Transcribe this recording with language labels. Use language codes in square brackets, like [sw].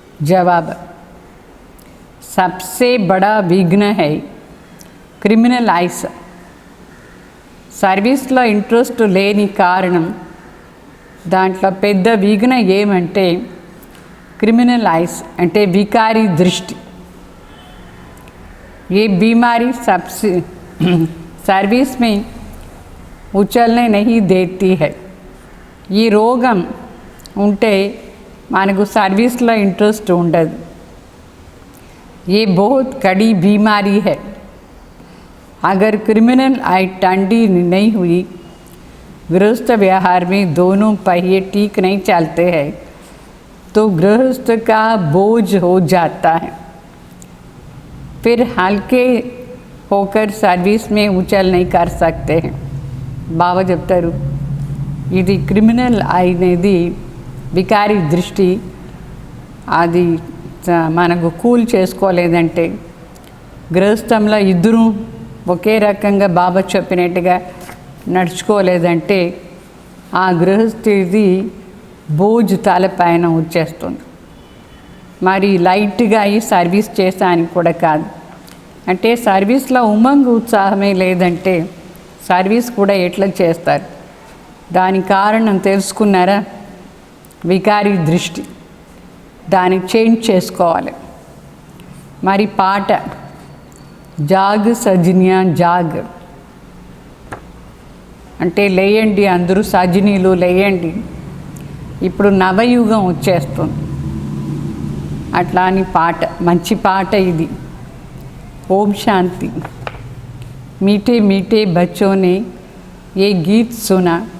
[te] జవాబు, [hi] सबसे बड़ा विघ्न है क्रिमिनल आइस. [te] సర్వీస్లో ఇంట్రెస్ట్ లేని కారణం, దాంట్లో పెద్ద విఘ్న ఏమంటే క్రిమినల్ ఐస్, అంటే వికారి దృష్టి. [hi] ये बीमारी सबसे सर्विस में उछलने नहीं देती है. [te] ఈ రోగం ఉంటే మనకు సర్వీస్లో ఇంట్రెస్ట్ ఉండదు. [hi] ये बहुत कड़ी बीमारी है. अगर क्रिमिनल आई टंडी नहीं हुई, गृहस्थ व्यवहार में दोनों पहिए ठीक नहीं चलते हैं, तो गृहस्थ का बोझ हो जाता है. फिर हल्के होकर सर्विस में उछल नहीं कर सकते हैं. [te] బాబా చెప్తారు, ఇది క్రిమినల్ అనేది వికారి దృష్టి. అది మనకు కూల్ చేసుకోలేదంటే, గృహస్థంలో ఇద్దరు ఒకే రకంగా బాబా చెప్పినట్టుగా నడుచుకోలేదంటే ఆ గృహస్థిది బోజు తలపైన వచ్చేస్తుంది. మరి లైట్గా ఈ సర్వీస్ చేసానికి కూడా కాదు. అంటే సర్వీస్లో ఉమంగు ఉత్సాహమే లేదంటే సర్వీస్ కూడా ఎట్లా చేస్తారు? దానికి కారణం తెలుసుకున్నారా? వికారి దృష్టి. దాన్ని చేంజ్ చేసుకోవాలి. మరి పాట జాగ్ సజినియా జాగ్ అంటే లేయండి అందరూ సజినీలు లేయండి, ఇప్పుడు నవయుగం వచ్చేస్తుంది అట్లా అని పాట. మంచి పాట ఇది. ఓం శాంతి. [hi] मीठे मीठे बच्चों ने ये गीत सुना.